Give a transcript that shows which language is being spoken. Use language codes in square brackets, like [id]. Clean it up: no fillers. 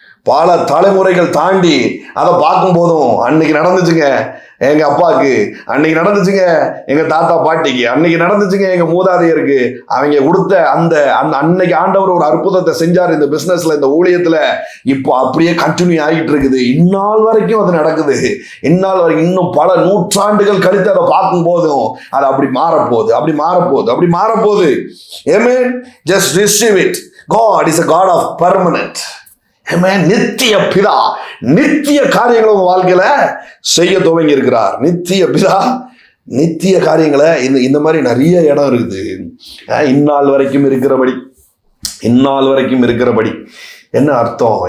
[ta] பல தலைமுறைகள் தாண்டி அதை பார்க்கும் போதும், அன்னைக்கு நடந்துச்சுங்க எங்க அப்பாவுக்கு, அன்னைக்கு நடந்துச்சுங்க எங்க தாத்தா பாட்டிக்கு, அன்னைக்கு நடந்துச்சுங்க எங்க மூதாதையருக்கு, அவங்க கொடுத்த அந்த அன்னைக்கு ஆண்டவர் ஒரு அற்புதத்தை செஞ்சார் இந்த பிசினஸ்ல, இந்த ஊழியத்துல, இப்போ அப்படியே கண்டினியூ ஆகிட்டு இருக்குது. இந்நாள் வரைக்கும் அது நடக்குது. இந்நாள் வரைக்கும் இன்னும் பல நூற்றாண்டுகள் கழித்து அதை பார்க்கும் போதும் அது அப்படி மாறப்போகுது, அப்படி மாறப்போகுது, அப்படி மாறப்போகுது. [en] Amen. Just receive it. God is a God of permanent. [ta] நித்திய பிதா நித்திய காரியங்களை உங்க வாழ்க்கையில செய்ய துவங்கி இருக்கிறார். நித்திய பிதா நித்திய காரியங்களை இந்த மாதிரி நிறைய இடம் இருக்குது. இந்நாள் வரைக்கும் இருக்கிறபடி, இந்நாள் வரைக்கும் இருக்கிறபடி என்ன அர்த்தம்?